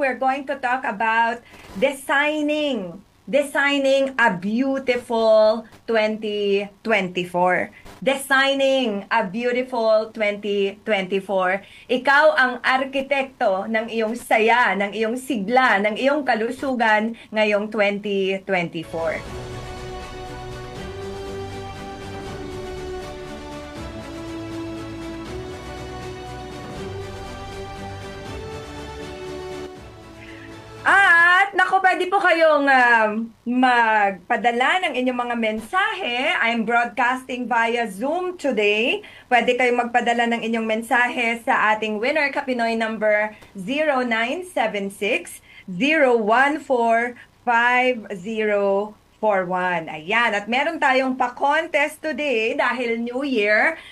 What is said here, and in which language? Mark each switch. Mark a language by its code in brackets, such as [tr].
[en] We're going to talk about designing a beautiful 2024. Designing a beautiful 2024. [tl] Ikaw ang arkitekto ng iyong saya, ng iyong sigla, ng iyong kalusugan ngayong 2024. At naku, pwede po kayong magpadala ng inyong mga mensahe. [en] I'm broadcasting via Zoom today. [tl] Pwede kayong magpadala ng inyong mensahe sa ating Winner Ka Pinoy number 0976-014-5041. Ayan, at meron tayong pa-contest today dahil New Year.